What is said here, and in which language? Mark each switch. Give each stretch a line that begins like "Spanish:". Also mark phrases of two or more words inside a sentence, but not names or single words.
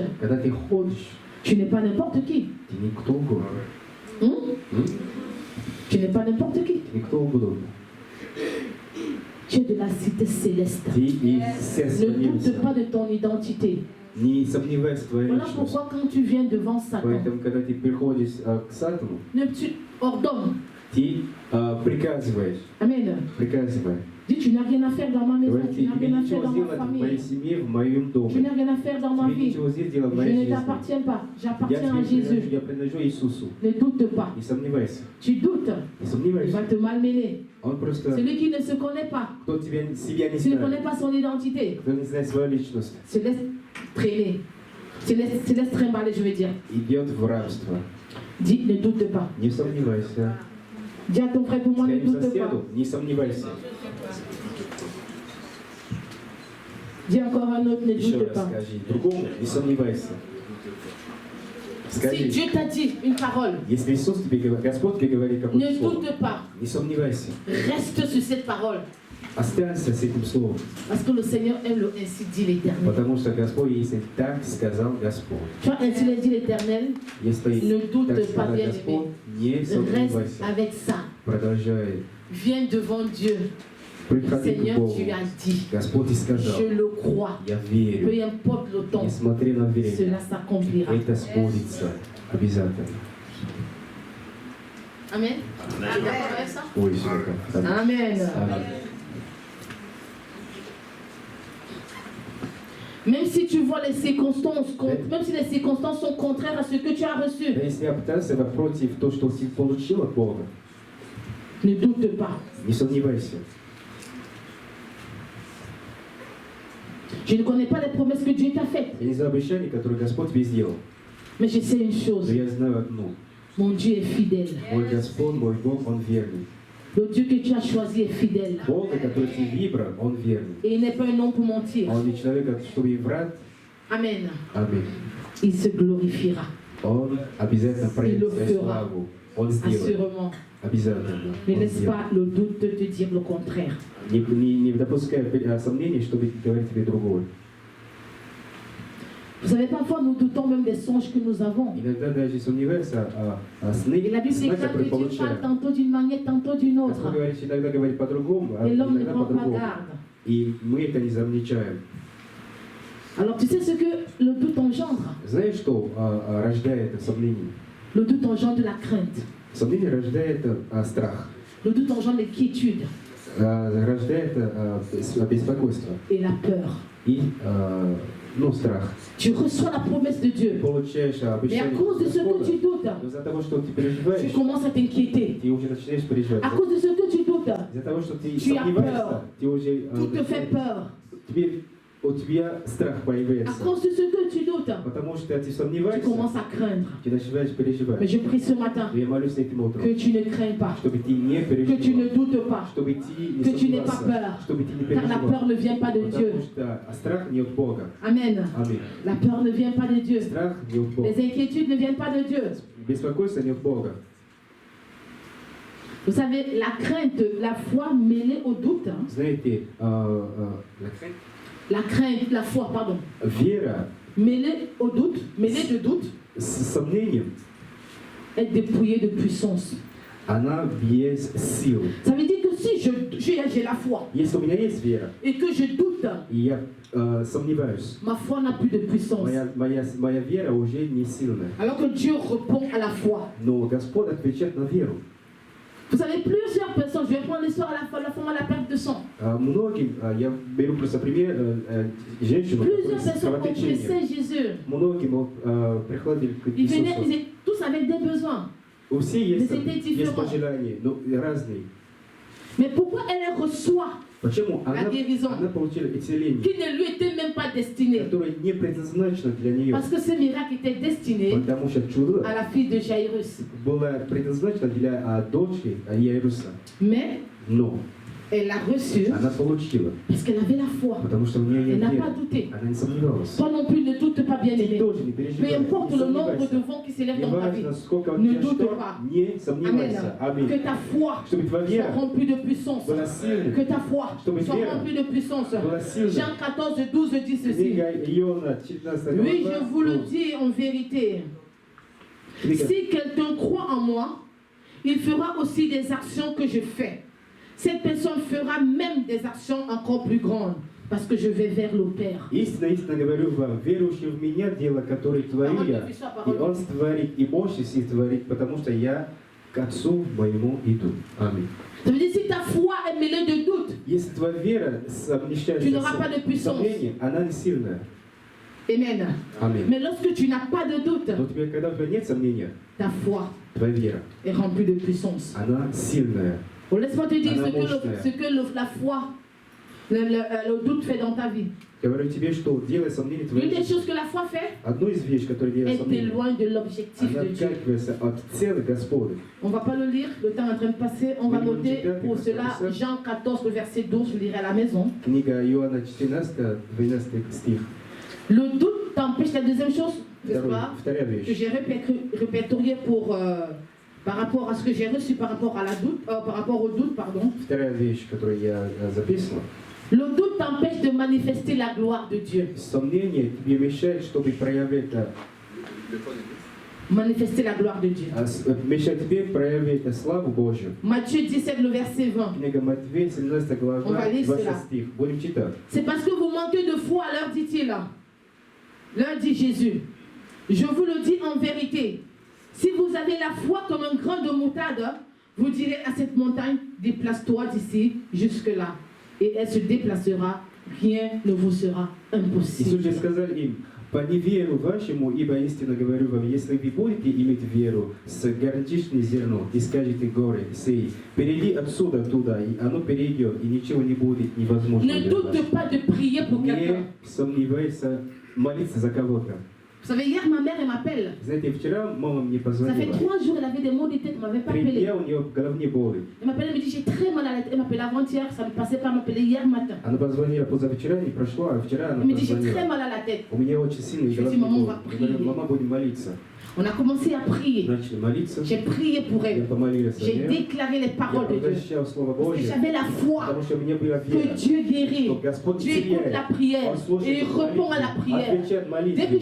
Russian: Когда ты ходишь,
French: tu n'es pas n'importe qui.
Russian: ты никто угодно.
French: Tu n'es pas n'importe qui.
Russian: Ты никто угодно.
French: Tu es de la cité céleste.
Russian: Ты из сердца
French: Ne doute
Russian: небеса.
French: pas de ton identité.
Russian: Не сомневайся в твоей
French: Voilà
Russian: личности.
French: pourquoi quand tu viens devant Satan,
Russian: Поэтому, когда ты приходишь к Сатану,
French: tu ordonnes.
Russian: ты приказываешь.
French: Amen.
Russian: Приказываешь.
French: Dis, tu n'as rien à faire dans ma maison,
Russian: Говорит,
French: tu n'as
Russian: тебе
French: rien à faire
Russian: ничего
French: dans ma
Russian: сделать в моей
French: famille,
Russian: семье, в моем
French: tu
Russian: доме.
French: n'as rien à faire dans ma
Russian: Тебе
French: vie.
Russian: ничего здесь делать в
French: Je
Russian: моей
French: ne
Russian: жизни.
French: t'appartiens pas,
Russian: Я
French: j'appartiens à
Russian: тебе принадлежу,
French: Jésus.
Russian: я принадлежу Иисусу.
French: Ne doute pas.
Russian: Не сомневайся.
French: Tu doutes,
Russian: Не
French: il
Russian: сомневайся.
French: va te malmener.
Russian: Он просто,
French: Celui qui ne se connaît pas,
Russian: кто себя не
French: qui ne connaît
Russian: знает,
French: pas son identité,
Russian: кто не знает свою личность,
French: se laisse traîner, se laisse trimballer, je veux dire.
Russian: идет в рабство.
French: Dis, ne doute pas.
Russian: Не сомневайся.
French: Dis à ton frère, pour moi, ne
Russian: Своему
French: doute pas.
Russian: соседу не сомневайся.
French: Dis encore un autre, ne
Russian: Еще
French: doute
Russian: раз
French: pas.
Russian: скажи. Другому не сомневайся.
French: Si
Russian: Скажи.
French: Dieu t'a dit une parole,
Russian: Если Иисус тебе говорит, Господь тебе говорит какое-то
French: ne
Russian: слово,
French: doute pas.
Russian: не сомневайся.
French: Reste sur cette parole.
Russian: Останься с этим словом.
French: Parce que le Seigneur aime le ainsi dit l'Éternel.
Russian: Потому что Господь, если так сказал Господь.
French: Tu vois, ainsi l'a dit l'Éternel,
Russian: Если
French: ne
Russian: так
French: doute pas,
Russian: сказал
French: bien
Russian: Господь,
French: aimé.
Russian: не
French: Reste
Russian: сомневайся.
French: avec ça.
Russian: Продолжай.
French: Viens devant Dieu.
Russian: Приходи к
French: Seigneur,
Russian: Богу.
French: tu as dit.
Russian: Господь и сказал,
French: Je le crois.
Russian: я верю.
French: Peu importe le temps,
Russian: Несмотря на время,
French: cela s'accomplira.
Russian: это сбудется обязательно.
French: Amen. Tu es d'accord avec ça?
Russian: Ой, все как.
French: Amen.
Russian: Аминь.
French: Même si tu vois les circonstances, même si les circonstances sont contraires à ce que tu as reçu,
Russian: Да если обстоятельства против того, что ты получил от Бога,
French: ne doute pas.
Russian: не сомневайся.
French: Je ne connais pas les promesses que Dieu t'a faites,
Russian: Я не знаю обещаний, которые Господь тебе сделал,
French: mais je sais une
Russian: но
French: chose.
Russian: я знаю одну.
French: Mon Dieu est fidèle.
Russian: Мой Господь, мой Бог, Он верный.
French: Le Dieu que tu as choisi est fidèle.
Russian: Бог, который ты выбрал, Он верный.
French: Et il n'est pas un homme pour mentir.
Russian: Он не человек, чтобы врать.
French: Amen.
Russian: Аминь.
French: Il se glorifiera.
Russian: Он обязательно проявит свою славу. Он сделает.
French: Assurément.
Russian: Обязательно.
French: Ne
Russian: Он
French: laisse
Russian: сделает.
French: pas le doute te dire le contraire.
Russian: Не допускай сомнений, чтобы говорить тебе другое.
French: Vous savez, parfois nous doutons même des songes que nous avons.
Russian: Иногда даже сомневаешься о сны,
French: Et la Bible déclare
Russian: которые
French: que Dieu parle
Russian: получаем.
French: tantôt d'une manière, tantôt d'une autre.
Russian: Господь говорит, иногда говорит по-другому, а
French: Et l'homme ne
Russian: иногда
French: prend pas
Russian: по-другому.
French: garde.
Russian: И мы это не замечаем.
French: Alors tu sais ce que le doute engendre?
Russian: Знаешь, что рождает сомнение?
French: Le doute engendre de la crainte.
Russian: Сомнение рождает страх,
French: Le doute engendre l'inquiétude
Russian: рождает беспокойство
French: et la peur.
Russian: и страх.
French: Tu reçois la promesse de Dieu.
Russian: Получаешь
French: Mais à
Russian: обещание
French: cause de ce que
Russian: Господа,
French: tu doutes,
Russian: но из-за того, что ты
French: tu
Russian: переживаешь,
French: commences à t'inquiéter.
Russian: ты уже начинаешь переживать.
French: À cause de ce que tu doutes,
Russian: Из-за того, что ты
French: Tu as
Russian: сомневаешься,
French: peur.
Russian: ты уже
French: tout te fait peur.
Russian: у тебя страх
French: À
Russian: появляется.
French: cause de ce que tu doutes,
Russian: Потому что ты
French: tu
Russian: сомневаешься,
French: commences à craindre.
Russian: ты начинаешь переживать.
French: Mais je prie ce matin
Russian: Я молюсь этим утром,
French: que tu ne crains pas,
Russian: чтобы ты не
French: que tu
Russian: переживал,
French: ne doutes pas,
Russian: чтобы ты не
French: que tu n'aies pas
Russian: сомневался,
French: peur.
Russian: чтобы ты не
French: Car la
Russian: переживал.
French: peur ne vient pas de Dieu.
Russian: Потому что страх не от Бога.
French: Amen.
Russian: Аминь.
French: La peur ne vient pas de Dieu.
Russian: Страх не от Бога.
French: Les inquiétudes ne viennent pas de Dieu.
Russian: Беспокойство не от Бога.
French: Vous savez, la crainte, la foi mêlée au doute, hein,
Russian: Знаете,
French: la crainte, la foi, pardon,
Russian: вера
French: mêlée au doute, mêlée de doute,
Russian: с сомнением,
French: est dépouillée de puissance.
Russian: она без сил.
French: Ça veut dire que si j'ai la foi
Russian: Если у меня есть вера,
French: et que je doute,
Russian: и я сомневаюсь,
French: ma foi n'a plus de puissance.
Russian: моя вера уже не сильная.
French: Alors que Dieu répond à la foi.
Russian: Но Господь отвечает на веру.
French: Vous savez, plusieurs personnes, je vais prendre l'histoire à la femme à la perte de sang.
Russian: Многим, я беру просто пример, женщину,
French: Plusieurs
Russian: с
French: personnes ont
Russian: кровотечением.
French: pressé Jésus.
Russian: Многим приходили к
French: Ils venaient,
Russian: Иисусу.
French: ils étaient tous avec des besoins.
Russian: У всех есть,
French: Mais c'était différent.
Russian: пожелания, но разные.
French: Mais pourquoi elle reçoit
Russian: Почему
French: la guérison
Russian: она получила исцеление,
French: qui ne lui était même pas destinée?
Russian: которое не предназначено для нее?
French: Parce que ce miracle était destiné
Russian: Потому что чудо
French: à la fille de Jairus.
Russian: было предназначено для дочери Яируса.
French: Mais
Russian: Но
French: elle l'a reçu
Russian: она получила,
French: parce qu'elle avait la foi.
Russian: потому что у нее
French: Elle
Russian: есть
French: n'a pas
Russian: вера.
French: douté.
Russian: Она не сомневалась.
French: Toi non plus, ne doute pas, bien
Russian: Ты
French: aimé.
Russian: тоже не
French: Peu
Russian: переживай,
French: importe
Russian: не
French: le nombre
Russian: сомневайся.
French: de vents qui s'élèvent
Russian: Не
French: dans ta vie.
Russian: важно, сколько у
French: Ne
Russian: тебя
French: doute
Russian: шторм,
French: pas.
Russian: не
French: Amen.
Russian: сомневайся. Аминь.
French: Que ta foi
Russian: Чтобы твоя
French: soit
Russian: вера
French: remplie de puissance.
Russian: была сильной.
French: Que ta foi
Russian: Чтобы
French: soit
Russian: вера
French: remplie de puissance.
Russian: была сильной.
French: Jean 14, 12 dit ceci.
Russian: Книга Иона, 14
French: Oui,
Russian: глава.
French: je vous le dis en vérité.
Russian: Книга
French: Si quelqu'un croit en moi, il fera aussi des actions que je fais. Cette personne fera même des actions encore plus grandes, parce que je vais vers le Père.
Russian: Истинно, истинно говорю вам, верующий в меня, дело, которое творю я, и он створит, и больше сил творит, потому что я к Отцу моему иду. Аминь.
French: Ça veut dire si ta foi est mêlée de doute,
Russian: Если твоя вера совмещается
French: Tu n'auras pas de
Russian: с
French: puissance.
Russian: сомнением, она не сильная.
French: amen.
Russian: Аминь.
French: Mais lorsque tu n'as pas de doute,
Russian: Но тебе, когда у тебя нет сомнения,
French: ta foi
Russian: твоя вера,
French: est remplie de puissance.
Russian: она сильная.
French: Bon, laisse-moi te dire Anna ce que, Moschner. la foi, le doute fait dans ta vie.
Russian: Говорю тебе, что делая сомнение
French: Une
Russian: твоей
French: des
Russian: жизни,
French: choses que la foi fait,
Russian: одну из вещей, которую делает
French: elle
Russian: сомнение,
French: t'éloigne de l'objectif
Russian: она
French: de Dieu.
Russian: отталкивается от цели Господа.
French: On ne va pas le lire, le temps est en train de passer. On va Oui, noter oui, pour oui, cela oui. Jean 14, le verset 12, je lirai à la maison.
Russian: Книга Иоанна 14, 12 стих.
French: Le doute t'empêche, la deuxième chose, n'est-ce pas,
Russian: Вторая
French: que
Russian: вещь.
French: j'ai répertorié par rapport à ce que j'ai reçu par rapport au doute, pardon.
Russian: Вторая вещь, которую я записывал.
French: Le doute t'empêche de manifester la gloire de Dieu.
Russian: Сомнение тебе мешает, чтобы проявить,
French: Manifester la gloire de Dieu.
Russian: мешает тебе проявить славу Божью.
French: Matthieu 17, le verset 20.
Russian: Книга Матвея, 17
French: On
Russian: глава,
French: va lire
Russian: 20
French: cela.
Russian: стих. Будем читать.
French: C'est parce que vous manquez de foi, leur dit-il. Leur dit Jésus. Je vous le dis en vérité. Si vous avez la foi comme un grain de moutarde, vous direz à cette montagne, déplace-toi d'ici jusque-là. Et elle se déplacera, rien ne vous sera
Russian: Иисус же
French: impossible.
Russian: сказал им, по неверу вашему, ибо истинно говорю вам, если вы будете иметь веру с горчичное зерно, и скажете горе сей, перейди отсюда туда, и оно перейдет, и ничего не будет невозможно
French: Ne
Russian: для
French: doute
Russian: вас.
French: pas de prier pour quelqu'un.
Russian: Не сомневайся молиться за кого-то.
French: Vous savez, hier, ma mère, elle m'appelle.
Russian: Знаете, вчера мама мне
French: Ça fait
Russian: позвонила.
French: 3 jours, elle avait des maux de tête, elle ne m'avait pas
Russian: 3
French: appelé.
Russian: дня у нее головные боли.
French: Elle m'appelle, elle me dit, j'ai très mal à la tête. Elle m'appelle avant-hier, ça ne passait pas, elle m'appelait hier matin.
Russian: Она позвонила позавчера, не прошло, а вчера она
French: Elle me dit, j'ai très
Russian: позвонила.
French: mal à la tête.
Russian: У меня очень сильные
French: Je lui dis,
Russian: головные
French: maman, on
Russian: боли.
French: va
Russian: Я говорю,
French: prier.
Russian: мама, будем молиться.
French: On a commencé à prier.
Russian: Начали молиться.
French: J'ai prié pour
Russian: Я
French: elle.
Russian: помолилась за
French: J'ai
Russian: нее.
French: déclaré les
Russian: Я
French: paroles de Dieu.
Russian: провозглашал Слово
French: Parce que
Russian: Божье,
French: j'avais la foi
Russian: потому что у меня была
French: que
Russian: вера.
French: Dieu guérit.
Russian: Что Господь
French: Dieu écoute la
Russian: исцеляет.
French: prière
Russian: Он
French: et
Russian: слушает
French: il répond à la
Russian: молитву,
French: prière.
Russian: отвечает
French: Dès que
Russian: молитве.